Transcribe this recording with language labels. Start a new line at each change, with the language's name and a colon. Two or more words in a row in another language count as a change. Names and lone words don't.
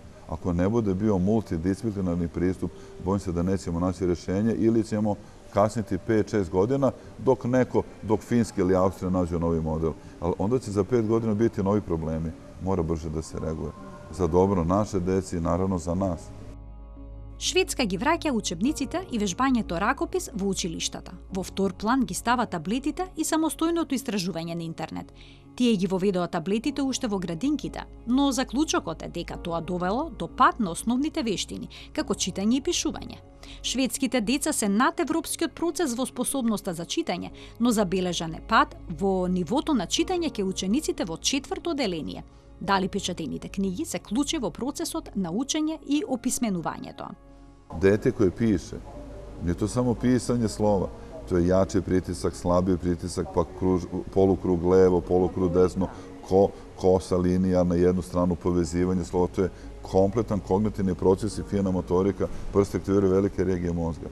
Serbian: Ako ne bude bio multidisciplinarni pristup, bojim se da nećemo naći rješenje ili ćemo kasniti 5-6 godina dok Finska ili Austrija nađu novi model. Ali onda će za 5 godina biti novi problemi. Mora brže da se reaguje. Za dobro naše deci i naravno za nas.
Macedonian: Шведска ги враќа учебниците и вежбањето ракопис во училиштата. Во втор план ги става таблетите и самостојното истражување на интернет. Тие ги воведоа таблетите уште во градинките, но заклучокот е дека тоа довело до пад на основните вештини, како читање и пишување. Шведските деца се над европскиот процес во способноста за читање, но забележан е пад во нивото на читање ке учениците во 4-то оделение. Дали печатените книги се клучи во процесот на учење и описменувањето.
Serbian: Dete koje piše, nije to samo pisanje slova, to je jači pritisak, slabiji pritisak, pa polukrug levo, polukrug desno, kosa linija na jednu stranu, povezivanje slova, to je kompletan kognitivni proces i fina motorika, prst aktiviraju velike regije mozga.